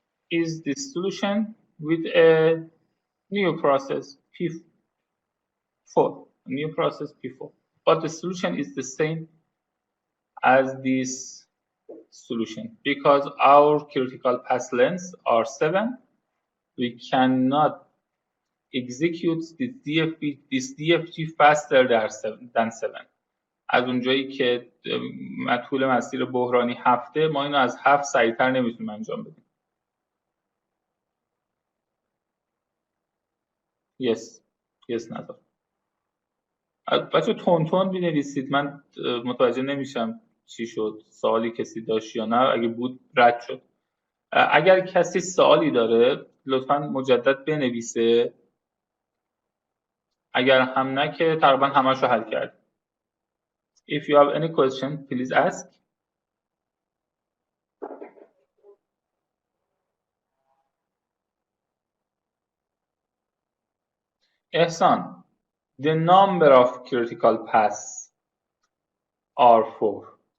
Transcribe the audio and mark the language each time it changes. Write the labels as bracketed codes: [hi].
[en] Is the solution with a new process P4, new process P4, but the solution is the same as this solution because our critical path lengths are 7. We cannot execute this DFT faster than 7. [fa] از اونجایی که طول مسیر بحرانی 7، ما اینو از 7 سریعتر نمیتونیم انجام بدیم. yes نظر. بچه تون بنویسید، من متوجه نمیشم چی شد، سوالی کسی داشت یا نه، اگه بود رد شد. اگر کسی سوالی داره لطفاً مجدد بنویسه، اگر هم نه که تقریبا همش رو حل کرد. [en] If you have any question please ask. Ehsan, the number of critical paths are 4.